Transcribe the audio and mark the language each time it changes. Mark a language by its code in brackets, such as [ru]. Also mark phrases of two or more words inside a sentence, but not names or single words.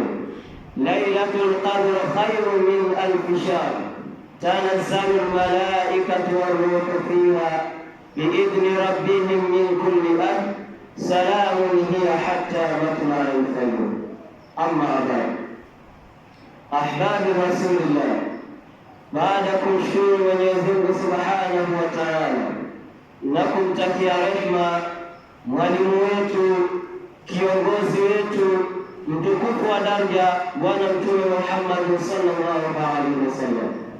[ar] ليلة القدر خير من 1000 شهر. تنزل الملائكة والروح فيها بإذن ربهم من كل أمر. سلام هي حتى مطلع الفجر. أما بعد، أحباب رسول الله، [sw] baada ya kumshukuru Mwenyezi Mungu [ar] سبحانه وتعالى [sw] na kumtakia rehema mwalimu wetu, kiongozi wetu, mtukufu wa daraja, Bwana Mtume Muhammad [ar] صلى الله عليه وسلم,